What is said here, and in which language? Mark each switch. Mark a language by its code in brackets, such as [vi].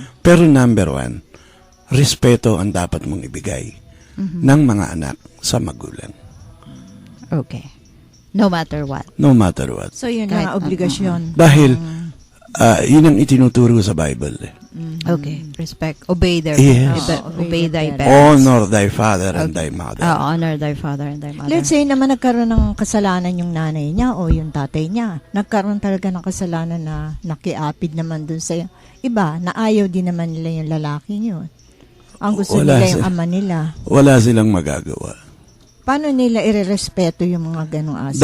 [tl] Pero [en] number one, [tl] respeto ang dapat mong ibigay ng mga anak sa magulang. [en] Okay. No matter what. No matter what. [tl] So, yun Kahit- ang obligasyon. Dahil, yun ang itinuturo sa Bible. [en] Okay. Respect. Obey their Yes. obey thy parents. Honor thy father and thy mother. Honor thy father and thy mother. Let's say [tl] naman nagkaroon ng kasalanan yung nanay niya o yung tatay niya. Nagkaroon talaga ng kasalanan na nakiapid naman dun sa iba, na ayaw din naman nila yung lalaking yun. Ang gusto Wala nila yung sila. ama nila. Wala silang magagawa. Paano nila irerespeto yung mga ganong aspect?